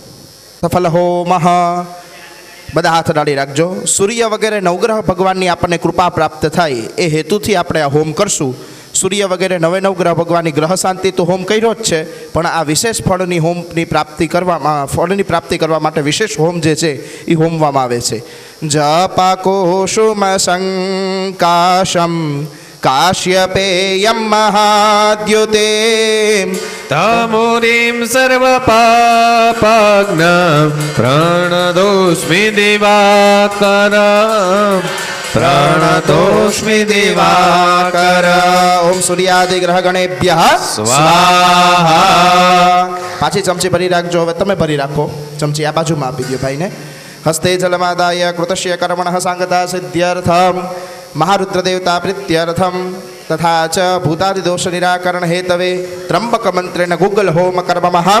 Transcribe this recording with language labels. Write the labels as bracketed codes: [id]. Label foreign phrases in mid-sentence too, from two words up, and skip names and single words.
[sa] સફલ હોમઃ [gu] બધા હાથ ડાળી રાખજો સૂર્ય વગેરે નવગ્રહ ભગવાનની આપણને કૃપા પ્રાપ્ત થાય એ હેતુથી આપણે આ હોમ કરશું સૂર્ય વગેરે નવે નવ ગ્રહ ભગવાનની ગ્રહ શાંતિ તો હોમ કર્યો જ છે પણ આ વિશેષ ફળની હોમની પ્રાપ્તિ કરવા માટે વિશેષ હોમ જે છે એ હોમવામાં આવે છે [sa] જપાકોશુમ સંકાશમ કાશ્યપેયમ મહાદ્યુતે તમુનિમ સર્વપાપાજ્ઞ પ્રણતોસ્મિ દિવાકર પ્रणतोऽस्मि दिवाकर ओम सूर्यादि ग्रह गणेभ्यः સ્વાહા. [gu] પાછી ચમચી ભરી રાખજો હવે તમે ભરી રાખો ચમચી આ બાજુમાં આપી દો ભાઈને [sa] હસ્તે જલમાદાય કૃતસ્ય કર્મણઃ સાંગતા સિદ્ધ્યર્થમ મહારુદ્ર દેવતા પ્રીત્યર્થમ તથા ચ ભૂતાદિ દોષ નિરાકરણ હેતવે ત્રંબક મંત્રેણ ગુગલ હોમ કર્મમહં